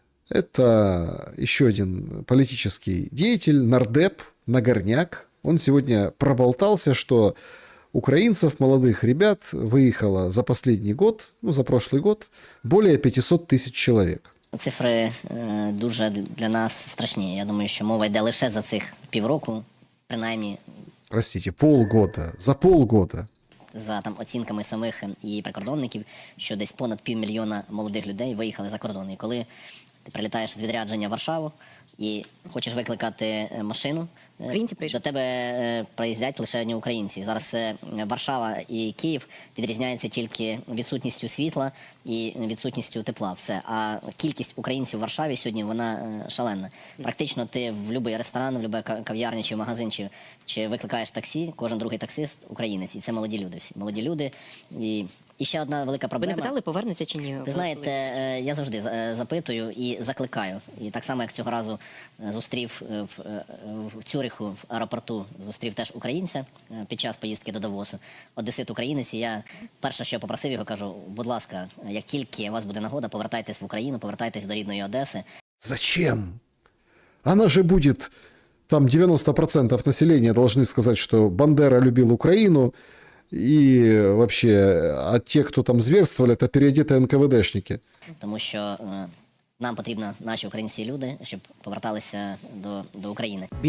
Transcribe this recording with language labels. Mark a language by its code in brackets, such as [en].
[ru] Это еще один политический деятель, нардеп, Нагорняк. Он сегодня проболтался, что украинцев, молодых ребят, выехало за последний год, ну, за прошлый год, более 500 тысяч человек. [uk] Цифри дуже для нас страшні. Я думаю, що мова йде лише за цих півроку, принаймні. [ru] Простите, полгода, за полгода. [uk] За там оцінками самих і прикордонників, що десь понад 500 000 молодих людей виїхали за кордон. І коли ти прилітаєш з відрядження в Варшаву і хочеш викликати машину, Українці приїжджають. До тебе приїздять лише одні українці. Зараз Варшава і Київ відрізняються тільки відсутністю світла і відсутністю тепла. Все. А кількість українців в Варшаві сьогодні, вона шалена. Практично ти в будь-який ресторан, в будь-яку кав'ярню чи магазин, чи викликаєш таксі, кожен другий таксист українець. І це молоді люди всі. Молоді люди. І ще одна велика проблема. Ви не питали, повернуться чи ні? Ви знаєте, я завжди запитую і закликаю. І так само, як цього разу зустрів в Цюриху, в аеропорту, зустрів теж українця під час поїздки до Давосу. Одесит українець, і я перше, що попросив його, кажу, будь ласка, як тільки у вас буде нагода, повертайтесь в Україну, повертайтесь до рідної Одеси. [ru] Зачем? Она же будет... Там 90% населения должны сказать, что Бандера любил Украину, и вообще, а те, кто там зверствовали, это переодетые НКВДшники. [uk] Тому що нам потрібно наші українські люди, щоб поверталися до України.